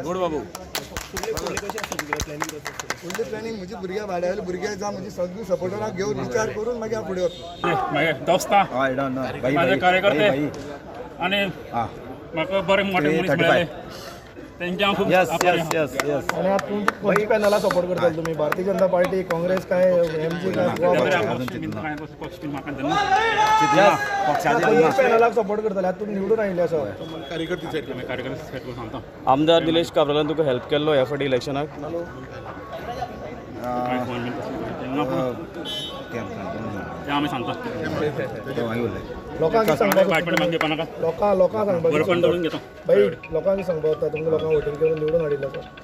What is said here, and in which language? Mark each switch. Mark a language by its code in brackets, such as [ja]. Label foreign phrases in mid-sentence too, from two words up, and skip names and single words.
[kok] बाबू फुडली प्लॅनिंग म्हजी भुरग्यां वाड्यावयले भुरगे जावं म्हजी सगळीं सपोर्टरांक घेवन विचार करून मागीर हांव फुडें वतलों. दोस्तां माझे कार्यकर्ते आनी म्हाका बरे मोठे मनीस मेळ्ळे [en] yes yes yes yes [mr] आणि आता कोणत्या पॅनलला सपोर्ट करता तुम्ही? भारतीय जनता पार्टी, काँग्रेस काय, एमजी काय, [kok] पॅनलाक सपोर्ट करतले? आता तुम्ही निवडून आयिल्ले आसा. आमदार निलेश काब्रालान तुका हेल्प केल्लो ह्या फाटी इलेक्शनाक? लोकांक सांगपाक भाई लोकांक सांगपाक तुमच्या लोकांक वोटींग करून निवडून हाडिल्ले आसा.